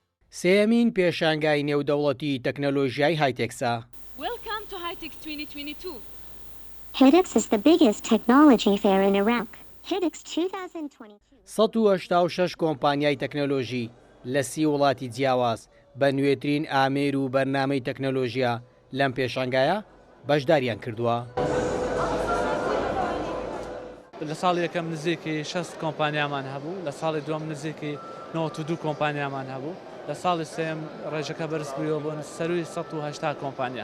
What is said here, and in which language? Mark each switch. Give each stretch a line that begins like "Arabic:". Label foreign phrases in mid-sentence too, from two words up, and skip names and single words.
Central Kurdish: سێمین پێشانگای نێودەوڵەتی تەکنەلۆژیای هایتێکسە.
English: Welcome to HITEX 2022. HITEX is the biggest technology fair in Iraq. HITEX 2022.
Central Kurdish: 186 کۆمپانیای تەکنەلۆژی لە 30 وڵاتی جیاواز بە نوێترین ئامێر و بەرنامەی تەکنەلۆژیا لەم پێشانگایە بەشداریان کردووە. لە ساڵی یەکەم نزیکی 60 کۆمپانیامان هەبوو، لە ساڵی دووەم نزیکی 92 کۆمپانیامان هەبوو، لە ساڵی سێم ڕێژەکە بەرز بوویەوە بۆ سەروی 180 کۆمپانیا.